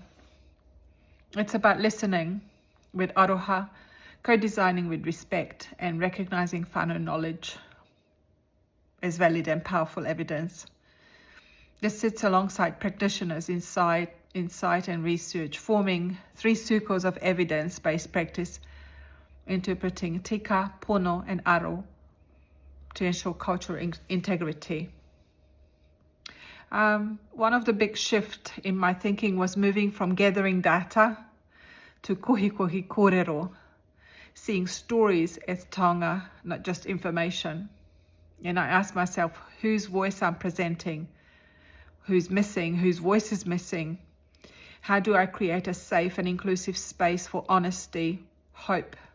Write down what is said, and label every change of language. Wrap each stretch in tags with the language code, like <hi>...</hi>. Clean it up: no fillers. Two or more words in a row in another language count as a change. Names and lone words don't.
<en>It's about listening with aroha, co-designing with respect, and recognizing whānau knowledge as valid and powerful evidence. This sits alongside practitioners insight and research, forming 3 circles of evidence-based practice, interpreting</en> <mi>tika, pono</mi> <en>and aro to ensure cultural integrity. One of the big shifts in my thinking was moving from gathering data to</en> <mi>kohi kōrero,</mi> <en>seeing stories as taonga, not just information. And I asked myself, whose voice I'm presenting, who's missing, whose voice is missing. How do I create a safe and inclusive space for honesty, hope?</en>